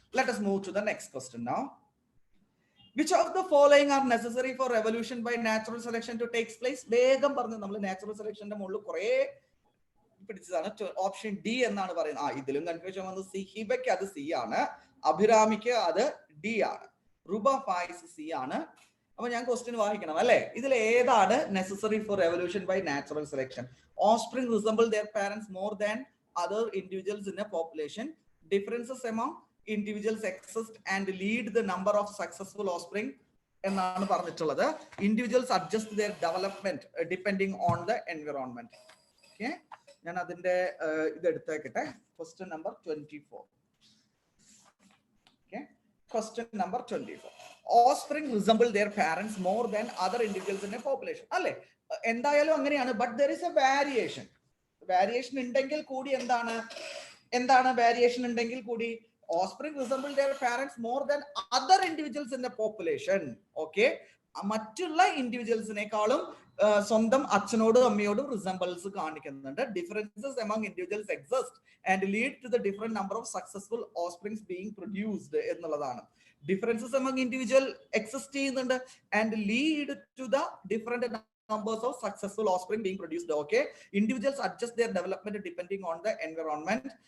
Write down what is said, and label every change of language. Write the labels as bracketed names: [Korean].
[English] Let us move to the next question now. Which of the following are necessary for evolution by natural selection to take place? [Malayalam] വേഗം പറഞ്ഞു. നമ്മൾ natural സെലക്ഷന്റെ മുകളിൽ കുറെ പിടിച്ചതാണ്. Option D എന്നാണ് പറയുന്നത്. ഇതിലും കൺഫ്യൂഷൻ വന്നു. സി, ഹിബയ്ക്ക് അത് സി ആണ്, അഭിരാമിക്ക് അത് ഡി ആണ്, റുബ ഫായിസ് സി ആണ്. അപ്പൊ ഞാൻ ക്വസ്റ്റ്യൻ വായിക്കണം അല്ലെ. ഇതിൽ ഏതാണ് [English] Necessary for evolution by natural selection? Offspring resemble their parents more than other individuals in a population. Differences among individuals exist and lead the number of successful offspring [Malayalam] എന്നാണ് പറഞ്ഞിട്ടുള്ളത്. [English] Individuals adjust their development depending on the environment. [Malayalam] Okay, ഞാൻ അതിന്റെ ഇത് എടുത്തേക്കട്ടെ. Question number 24. [English] Okay, question number 24. Offspring resemble their parents more than other individuals in a population. [Malayalam] അല്ലെ, എന്തായാലും അങ്ങനെയാണ്. But [English] there is a variation. [Malayalam] Variation ഉണ്ടെങ്കിൽ കൂടി എന്താണ് variation ഉണ്ടെങ്കിൽ കൂടി [English] offspring resemble their parents more than other individuals in the population. [Malayalam] Okay, മറ്റുള്ള ഇൻഡിവിജ്വൽസിനേക്കാളും സ്വന്തം അച്ഛനോടും അമ്മയോടും റിസംബിൾസ് കാണിക്കുന്നുണ്ട്. [English] differences among individuals exist and lead to the different number of successful offsprings being produced [Malayalam] എന്നുള്ളതാണ്. [English] Differences among individual exist ചെയ്യുന്നുണ്ട് and lead to the different numbers of successful offspring being produced. Okay, individuals adjust their development depending on the environment.